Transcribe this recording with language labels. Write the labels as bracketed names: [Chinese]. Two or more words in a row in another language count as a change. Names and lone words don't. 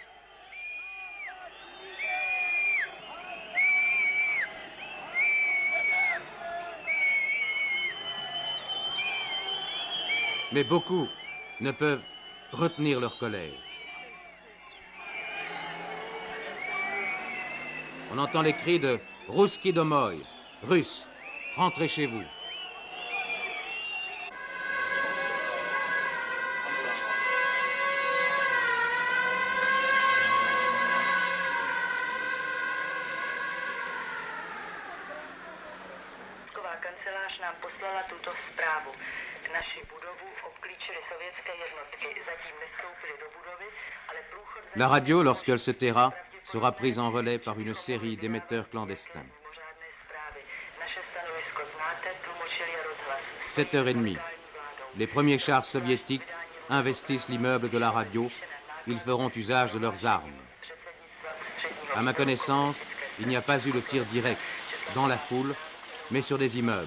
[French] Mais beaucoup ne peuvent retenir leur colère. On entend les cris de « [Russian] Русские домой [French] », Russes, rentrez chez vous. [Czech] Kancelář nám poslala tuto zprávu. Naši budovu obklíčily sovětské jednotky. Zatím nevstoupily do budovy, ale průchod... [French] La radio, lorsqu'elle se taira, sera prise en relais par une série d'émetteurs clandestins. 7h30. Les premiers chars soviétiques investissent l'immeuble de la radio. Ils feront usage de leurs armes. À ma connaissance, il n'y a pas eu de tir direct dans la foule, mais sur des immeubles.